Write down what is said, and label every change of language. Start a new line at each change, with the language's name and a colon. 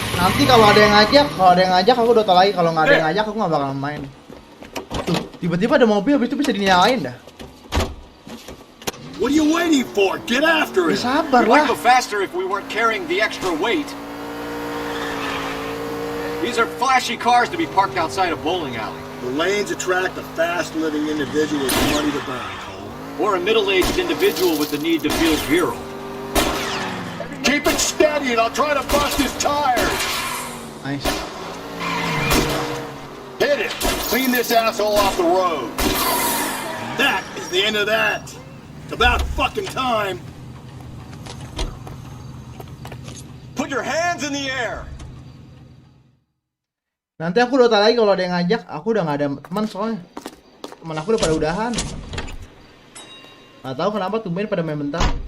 Indonesian: Nanti kalau ada yang ngajak, aku Dota lagi. Kalau nggak ada yang ngajak, aku nggak bakal main. Tuh, tiba-tiba ada mobil, habis itu bisa dinyalain dah.
English: What are you waiting for? Get after it!
Indonesian: Sabar
English: We'd
Indonesian: lah.
English: go faster if we weren't carrying the extra weight. These are flashy cars to be parked outside a bowling alley. The lanes attract a fast-living individual with money to burn, Cole. Or a middle-aged individual with the need to feel virile. Keep it steady and I'll try to bust his tires! Nice. Hit it! Clean this asshole off the road! And that is the end of that! It's about fucking time! Put your hands in the air!
Indonesian: Nanti aku Dota lagi kalau ada yang ngajak. Aku udah nggak ada teman soalnya. Teman aku udah pada udahan. Nggak tahu kenapa tumben pada main bentar.